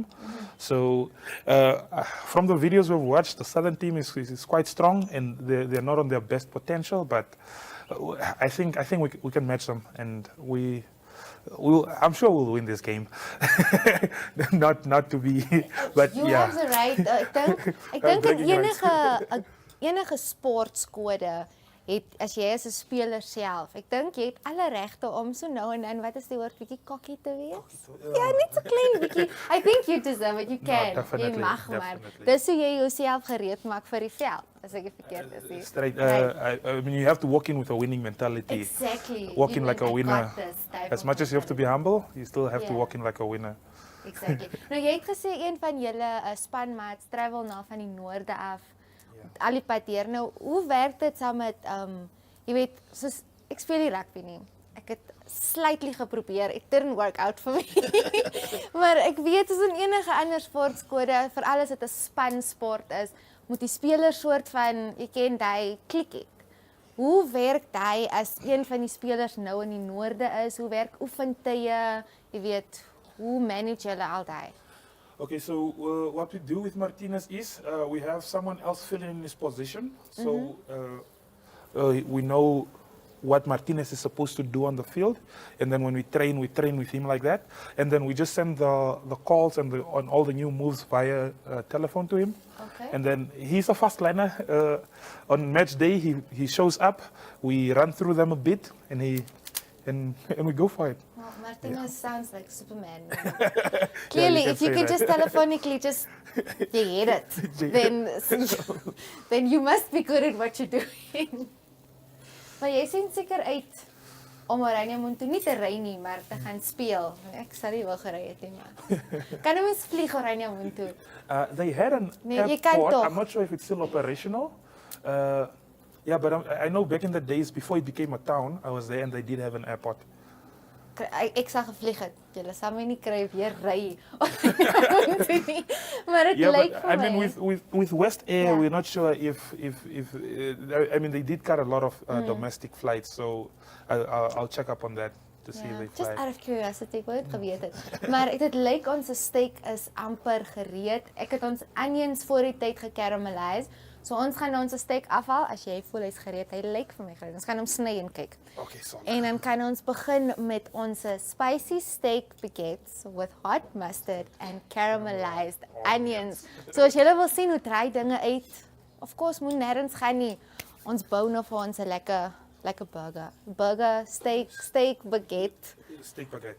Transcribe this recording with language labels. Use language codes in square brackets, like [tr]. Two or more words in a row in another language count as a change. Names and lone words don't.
[en] So from the videos we've watched, the southern team is quite strong and they're not on their best potential, but I think we can match them, and I'm sure we'll win this game. not to be, but You yeah. have the right. [af] Ek dink dat enige sportskode het as jy as 'n speler self. Ek dink jy het alle regte om so nou en dan wat is die woord bietjie kokkie te wees? Ja, net so klein bietjie. [en] I think you deserve it. You can. [af] Jy mag maar. Dis hoe jy jouself gereed maak vir die veld. As ek verkeerd is nie. [en] Straight. I mean, you have to walk in with a winning mentality. Exactly. Walk in You like a know, I winner. got this type As of much as you have to be humble, you still have to Yeah. walk in like a winner. Exactly. [af] Nou jy het gesê een van julle spanmaats travel na van die noorde af. Al die pad hier. Nou, hoe werk dit saam met jy weet, soos ek speel nie rugby nie. Ek het slightly geprobeer. [en] It didn't work out for me. [af] Maar ek weet soos in enige ander sportskode, veral as dit 'n spansport is, moet die speler soort van, jy ken daai klik het. Hoe werk hy as een van die spelers nou in die noorde is? Hoe werk oefentye? Jy weet, hoe manage julle al daai? [en] Okay, so what we do with Martinez is we have someone else filling in his position. So we know what Martinez is supposed to do on the field, and then when we train with him like that, and then we just send the calls and on all the new moves via telephone to him. Okay. And then he's a fast learner. On match day, he shows up. We run through them a bit, and we go for it. Well, Martinez sounds like Superman. Clearly, if you can just telephonically just you get it, then you must be good at what you're doing. [af] Maar jy sien seker uit om Oranje Moon toe nie te ry nie, maar te gaan speel. Ek sal nie wil gery het nie, maar kan jy mens vlieg Oranje Moon toe? [en] They had an [af] Nee, jy kan [en] airport. [af] toch. [en] I'm not sure if it's still operational. Yeah, but I know back in the days before it became a town, I was there and they did have an airport. [af] Ek sal gevlieg het. Julle sal my nie kry weer ry. Maar dit [en] Yeah, [af] lyk [en] but [af] vir [en] I [af] my. [en] mean with West Air, we're not sure if I mean they did cut a lot of domestic flights, so I'll check up on that to see if they Just fly. out of curiosity, [af] ek wou dit geweet het. Maar dit lyk ons steak is amper gereed. Ek het ons onions voor die tyd gekaramelize. So ons gaan ons steak afhaal as jy voel hy's gereed. Hy lyk vir my gereed. Ons gaan hom sny en kyk. [en] Okay, so. [af] En dan kan ons begin met ons [en] spicy steak baguettes with hot mustard and caramelized onions. [af] So as julle wil sien hoe dry dinge uit, [en] of course [af] moet nêrens gaan nie. Ons bou nou vir ons 'n lekker burger. Burger, steak baguette. Steak baguette.